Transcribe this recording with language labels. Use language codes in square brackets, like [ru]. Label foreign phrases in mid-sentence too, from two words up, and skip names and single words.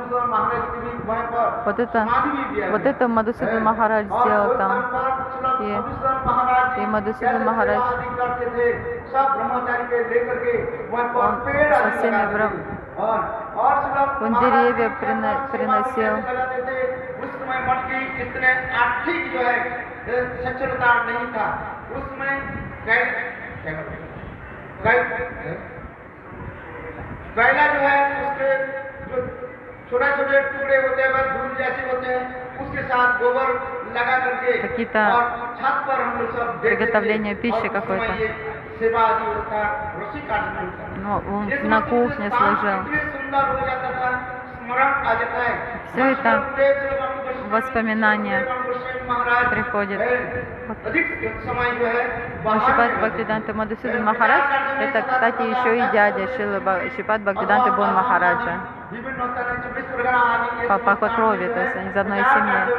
[ru] Вот это Мадхусудан Махарадж сделал там. И Мадхусудан Махарадж, он со всеми он деревья приносил. [hi] कैला जो है उसके जो छोटे छोटे टुकड़े होते हैं बस धूल जैसे होते हैं उसके साथ गोबर लगा करके और छत पर हम लोग सब [ru] приготовление пищи какой-то. [hi] सेवा आदि होता रस्सी काटना [ru] Ну, он на кухне служил. [hi] सुंदर हो जाता था स्मरण आ जाता है. [ru] Все это воспоминания приходят. Шрипад Бхактивиданта Мадхусудан Махарадж, это, кстати, еще и дядя Шрипад Бхактивиданта Бон Махараджа. По крови, то есть они из одной семьи.